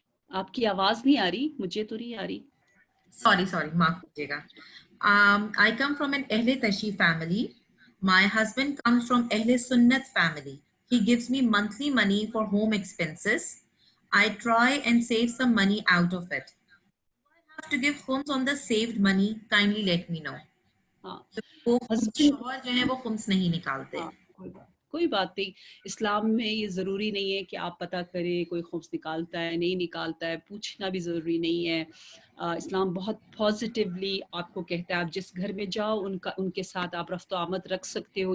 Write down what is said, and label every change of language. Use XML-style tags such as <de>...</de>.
<ur>آپ کی آواز نہیں آ رہی, مجھے تو نہیں آ رہی. سوری معاف کیجیے گا.</ur> <en>I come from an Ahle Tashri family. My husband comes from Ahle Sunnat family. He gives me monthly money for home expenses. I try and save some money out of it. I have to give khums on the saved money. Kindly let me know.</en> <ur>ہاں, وہ</ur> <en>husband,</en> <ur>شوہر جو ہے وہ خمس نہیں نکالتے. ہاں, کوئی بات نہیں. اسلام میں یہ ضروری نہیں ہے کہ آپ پتہ کریں کوئی خمس نکالتا ہے نہیں نکالتا ہے, پوچھنا بھی ضروری نہیں ہے. اسلام بہت پازیٹیولی آپ کو کہتا ہے, آپ جس گھر میں جاؤ ان کے ساتھ آپ رفت و آمد رکھ سکتے ہو.</ur>